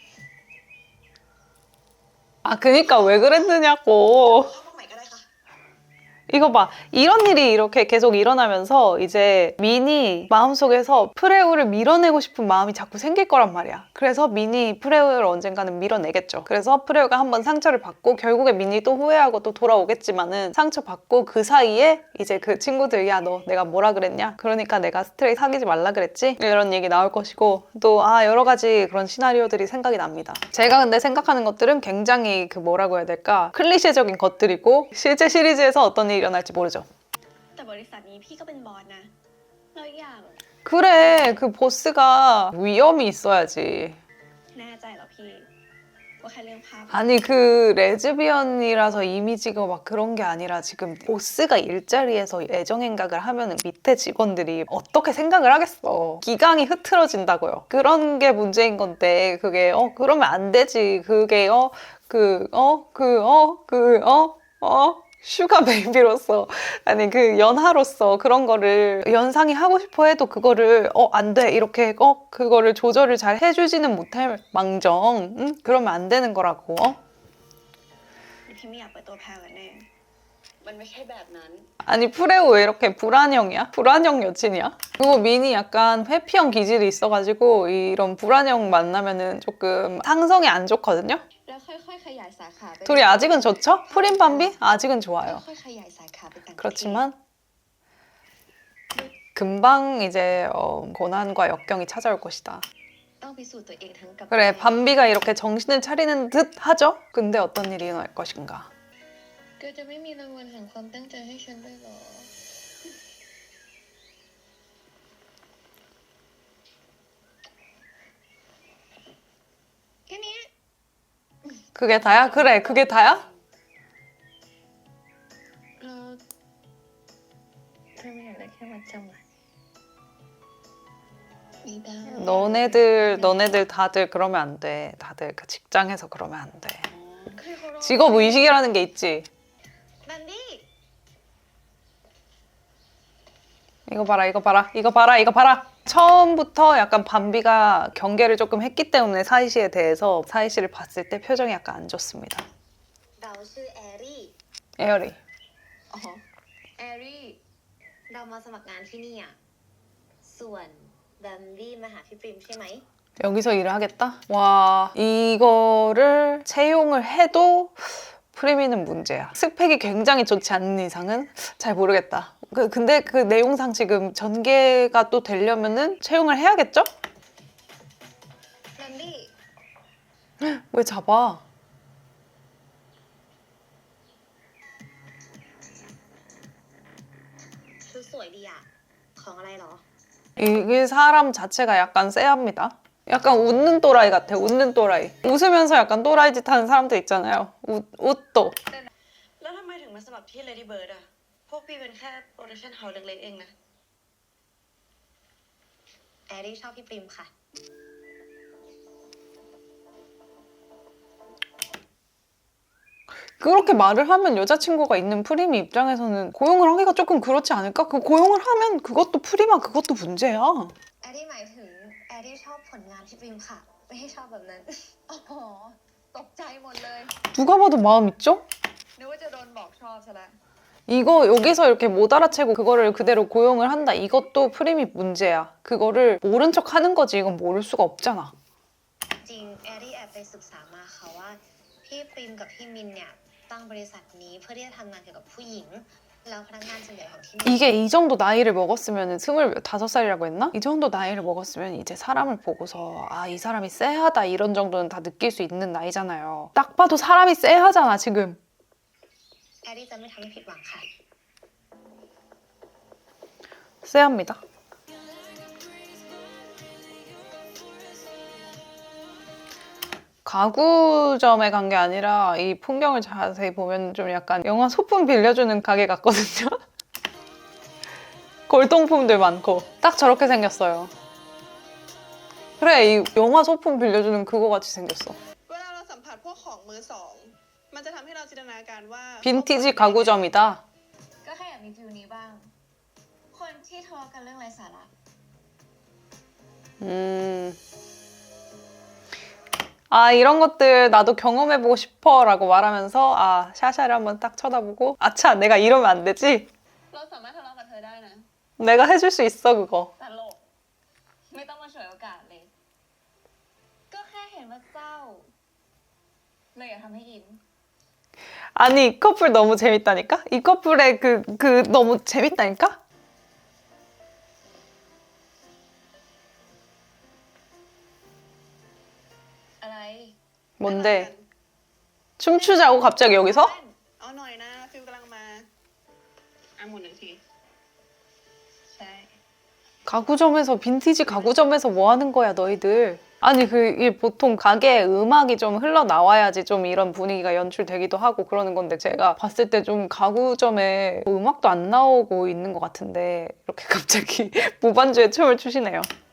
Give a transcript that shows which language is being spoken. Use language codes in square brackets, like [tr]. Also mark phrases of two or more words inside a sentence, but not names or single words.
[ko] 아 그니까 왜 그랬느냐고. [th] เข้ามาใหม่ก็ได้ค่ะ [ko] 이거 봐. 이런 일이 이렇게 계속 일어나면서 이제 민이 마음속에서 프레우를 밀어내고 싶은 마음이 자꾸 생길 거란 말이야. 그래서 민이 프레우를 언젠가는 밀어내겠죠. 그래서 프레우가 한번 상처를 받고 결국에 민이 또 후회하고 또 돌아오겠지만은 상처받고 그 사이에 이제 그 친구들 야 너 내가 뭐라 그랬냐? 그러니까 내가 스트레이 사귀지 말라 그랬지? 이런 얘기 나올 것이고 또 여러 가지 그런 시나리오들이 생각이 납니다. 제가 근데 생각하는 것들은 굉장히 그 뭐라고 해야 될까? 클리셰적인 것들이고 실제 시리즈에서 어떤 일이 일어날지 모르죠. [th] แต่บริษัทนี้พี่ก็เป็นบอสนะแล้วอีกอย่าง [ko] 그래 그 보스가 위험이 있어야지. [th] แน่ใจเหรอพี่ว่าแค่เรื่องภาพ [ko] 아니 그 레즈비언이라서 이미지가 막 그런 게 아니라 지금 보스가 일자리에서 애정행각을 하면은 밑에 직원들이 어떻게 생각을 하겠어. 기강이 흐트러진다고요. 그런 게 문제인 건데 그게 그러면 안 되지. 그게 슈가 베이비로서 아니 그 연하로서 그런 거를 연상이 하고 싶어 해도 그거를 안 돼 이렇게 그거를 조절을 잘 해주지는 못할 망정 그러면 안 되는 거라고 [th] พี่ไม่อยากเปิดตัวแพลวกันแน่ มันไม่ใช่แบบนั้น [ko] 아니 프레우 왜 이렇게 불안형이야? 불안형 여친이야? 그리고 민이 약간 회피형 기질이 있어가지고 이런 불안형 만나면은 조금 상성이 안 좋거든요? [th] แล้วค่อยๆขยายสาขาไป [ko] 둘이 아직은 좋죠? 프린 밤비? 아직은 좋아요 [th] ค่อยๆขยายสาขาไปต่างประเทศ [ko] 그렇지만 금방 이제 고난과 역경이 찾아올 것이다. [th] ต้องพิสูจน์ตัวเองทั้งกับ [ko] 그래 밤비가 이렇게 정신을 차리는 듯 하죠? 근데 어떤 일이 일어날 것인가 [th] ก็จะไม่มีรางวัลแห่งความตั้งใจให้ฉันด้วยเหรอแค่นี้ [ko] 그게 다야? 그래 그게 다야? [th] เราเธอไม่อยากได้แค่มัดจำอะไม่ได้ [ko] 너네들 다들 그러면 안 돼. 다들 그 직장에서 그러면 안 돼. [th] ใครเขาร้อง [ko] 직업 의식이라는 게 있지. บันดี้ 이거 봐라 이거 봐라 이거 봐라 이거 봐라. 처음부터 약간 밤비가 경계를 조금 했기 때문에 사이 씨에 대해서 사이 씨를 봤을 때 표정이 약간 안 좋습니다. [th] เราชื่อแอรี่ 에어리 อ๋อแอรี่ เรามาสมัครงานที่นี่อ่ะส่วนบันดี้มาหาพี่ปริมใช่ไหม [ko] 여기서 일을 하겠다? 와 이거를 채용을 해도 프리미는 문제야. 스펙이 굉장히 좋지 않은 이상은 잘 모르겠다. 근데 그 내용상 지금 전개가 또 되려면은 채용을 해야겠죠? บันดี้ 왜 잡아? [th] ชุดสวยดีอ่ะของอะไรเหรอ [ko] 이게 사람 자체가 약간 쎄합니다. 약간 웃는 또라이 같아. 웃는 또라이. 웃으면서 약간 또라이 짓 하는 사람들 있잖아요. 웃도. [th] แล้วทำไมถึงมาสมัครที่ Lady Bird อ่ะพวกพี่เป็นแค่โปรดักชั่นเฮาส์เล็กๆเองนะแอรี่ชอบพี่ปริมค่ะ [ko] 그렇게 말을 하면 여자친구가 있는 프리미 입장에서는 고용을 하기가 조금 그렇지 않을까? 그 고용을 하면 그것도 프리만 그것도 문제야. [th] แอดดี้หมายถึงแอดดี้ชอบผลงานที่ฟิล์มค่ะไม่ให้ชอบแบบนั้นอ๋อตกใจหมดเลย [ko] 누가 봐도 마음 있죠? [th] นึกว่าจะโดนบอกชอบซะแล้ว [ko] 이거 여기서 이렇게 못 알아채고 그거를 그대로 고용을 한다. 이것도 프리미 문제야. 그거를 모른 척 하는 거지. 이건 모를 수가 없잖아. [th] จริงแอดดี้แอบไปศึกษามาค่ะว่าพี่ฟิล์มกับพี่มินเนี่ยตั้งบริษัทนี้เพื่อที่จะทำงานเกี่ยวกับผู้หญิงแล้วพนักงานส่วนใหญ่ของที่นี่ [ko] 이게 이 정도 나이를 먹었으면 25살이라고 했나? 이 정도 나이를 먹었으면 이제 사람을 보고서 아, 이 사람이 쎄하다 이런 정도는 다 느낄 수 있는 나이잖아요. 딱 봐도 사람이 쎄하잖아 지금. [th] แอดดี้จะไม่ทำให้ผิดหวังค่ะ [ko] 쎄합니다. 가구점에 간 게 아니라 이 풍경을 자세히 보면 좀 약간 영화 소품 빌려주는 가게 같거든요. 골동품들 많고 딱 저렇게 생겼어요. 그래, 이 영화 소품 빌려주는 그거 같이 생겼어. [th] เวลาเราสัมผัสพวกของมือสองมันจะทำให้เราจินตนาการว่า [ko] 빈티지 가구점이다. [th] ก็แค่อยากมีฟิลนี้บ้าง คนที่ทะเลาะกันเรื่องไร้สาระ [ko] 아, 이런 것들 나도 경험해보고 싶어 라고 말하면서 아, 샤샤를 한번 딱 쳐다보고 아차, 내가 이러면 안 되지? [th] เราสามารถทะเลาะกับเธอได้นะ [ko] 내가 해줄 수 있어, 그거. [th] ตลกไม่ต้องมาฉวยโอกาสเลย ก็แค่เห็นว่าเศร้า เลยอย่าทำให้ยิ้ม [ko] 아니, 이 커플 너무 재밌다니까? 이 커플의 너무 재밌다니까? 뭔데? 춤추자고 갑자기 여기서? [th] เอาหน่อยนะฟิลกำลังมาอ่ะหมุนหนึ่งที ใช่ [ko] 가구점에서 빈티지 가구점에서 뭐 하는 거야 너희들. 아니 이게 보통 가게에 음악이 좀 흘러나와야지 좀 이런 분위기가 연출되기도 하고 그러는 건데 제가 봤을 때 좀 가구점에 음악도 안 나오고 있는 것 같은데 이렇게 갑자기 무반주에 춤을 추시네요.